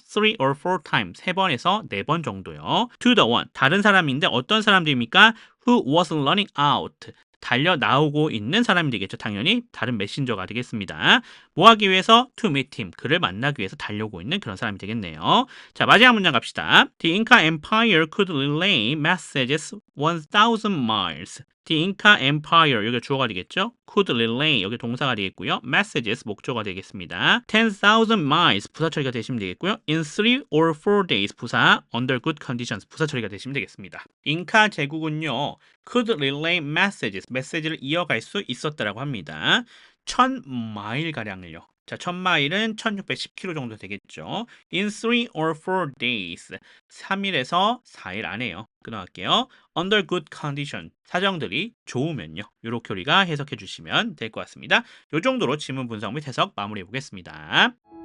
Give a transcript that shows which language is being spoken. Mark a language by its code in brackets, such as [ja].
[ko] 3 or 4 times, 3번에서 4번 정도요. [en] to the one, [ko] 다른 사람인데 어떤 사람들입니까? [en] who was running out, [ko] 달려 나오고 있는 사람이 되겠죠. 당연히 다른 메신저가 되겠습니다. 뭐 하기 위해서? [en] to meet him, [ko] 그를 만나기 위해서 달려오고 있는 그런 사람이 되겠네요. 자, 마지막 문장 갑시다. [en] The Inca Empire could relay messages 1,000 miles. [ko] The Inca Empire, 여기 주어가 되겠죠. could relay, 여기 동사가 되겠고요. messages, 목적어가 되겠습니다. 10,000 miles, 부사 처리가 되시면 되겠고요. in 3 or 4 days, 부사, under good conditions, 부사 처리가 되시면 되겠습니다. 잉카 제국은요, [en] could relay messages, [ko] 메시지를 이어갈 수 있었다라고 합니다. 1,000마일가량을요. 자, 1,000마일은 1,610km 정도 되겠죠. in 3 or 4 days, 3일에서 4일 안에요. 끊어갈게요. under good condition, 사정들이 좋으면요. 이렇게 우리가 해석해 주시면 될 것 같습니다. 이 정도로 지문 분석 및 해석 마무리해 보겠습니다.